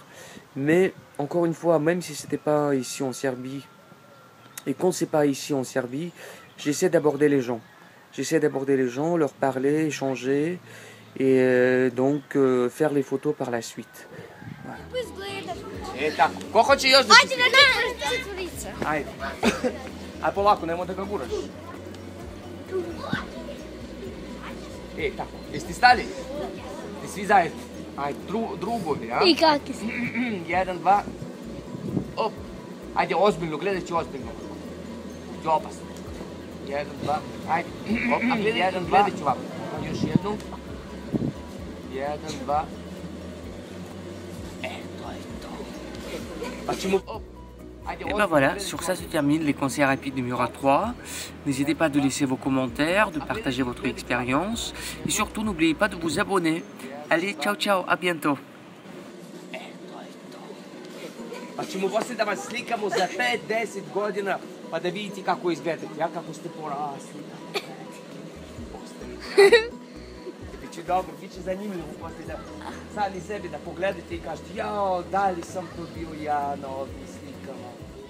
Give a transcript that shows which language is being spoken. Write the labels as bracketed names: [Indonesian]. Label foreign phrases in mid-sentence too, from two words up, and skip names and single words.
[French] Mais, encore une fois, même si ce n'était pas ici en Serbie, et quand c'est pas ici en Serbie, j'essaie d'aborder les gens. J'essaie d'aborder les gens, leur parler, échanger, et donc faire les photos par la suite. Voilà. [Serbian] Ko hoće još da se slika? Ajde. Ajde polako, nemoj da ga guraš. Tako, jesi ti stali? Ti svi zajedno. Ajde, drugovi, a? I kakvi si? 1, 2, op. Ajde, ozbiljno, gledajući ozbiljno. Ti opasno. 1, 2, ajde. Op, a gledajući ovako. Još jednu. 1, 2. To je to. Pa ćemo, op. [French] Et ben voilà, sur ça se termine les conseils rapides numéro 3. N'hésitez pas de laisser vos commentaires, de partager votre expérience. Et surtout, n'oubliez pas de vous abonner. Allez, [Italian] ciao ciao, [French] à bientôt. [Serbian] A ćemo poslije da vas slikamo za 5-10 godina, pa da vidite kako izgledate. Ja kako ste porasli. Biće dobro, biće zanimljivo poslije da sami sebi da pogledate i kažete jao, da li sam to bio ja na ovim slikama.